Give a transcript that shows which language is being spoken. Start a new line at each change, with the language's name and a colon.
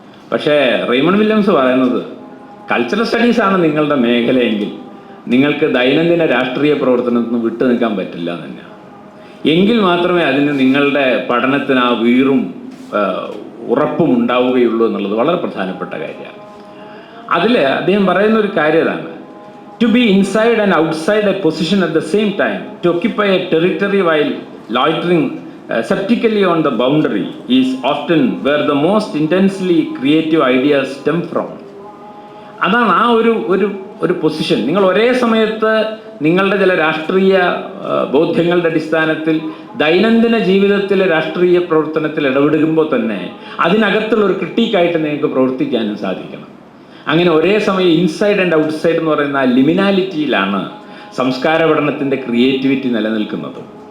Malayalam: പക്ഷേ Raymond Williams പറയുന്നത് cultural സ്റ്റഡീസാണ് നിങ്ങളുടെ മേഖലയെങ്കിൽ നിങ്ങൾക്ക് ദൈനംദിന രാഷ്ട്രീയ പ്രവർത്തനത്തിൽ നിന്ന് വിട്ടു നിൽക്കാൻ പറ്റില്ല തന്നെയാണ്. എങ്കിൽ മാത്രമേ അതിന് നിങ്ങളുടെ പഠനത്തിന് ആ വീറും ഉറപ്പും ഉണ്ടാവുകയുള്ളൂ എന്നുള്ളത് വളരെ പ്രധാനപ്പെട്ട കാര്യമാണ്. അതിൽ അദ്ദേഹം പറയുന്ന ഒരു കാര്യം ഇതാണ്:
English: To be inside and outside a position at the same time, to occupy a territory while loitering septically on the boundary is often where the most intensely creative ideas stem from.
Malayalam: അതാണ് ആ ഒരു position. നിങ്ങൾ ഒരേ സമയത്ത് നിങ്ങളുടെ ചില രാഷ്ട്രീയ ബോധ്യങ്ങളുടെ അടിസ്ഥാനത്തിൽ ദൈനംദിന ജീവിതത്തിലെ രാഷ്ട്രീയ പ്രവർത്തനത്തിൽ ഇടപെടുമ്പോൾ തന്നെ അതിനകത്തുള്ള ഒരു ക്രിട്ടിക്കായിട്ട് നിങ്ങൾക്ക് പ്രവർത്തിക്കാനും സാധിക്കണം. അങ്ങനെ ഒരേ സമയം ഇൻസൈഡ് ആൻഡ് ഔട്ട്സൈഡ് എന്ന് പറയുന്ന ലിമിനാലിറ്റിയിലാണ് സംസ്കാര പഠനത്തിൻ്റെ ക്രിയേറ്റിവിറ്റി നിലനിൽക്കുന്നത്.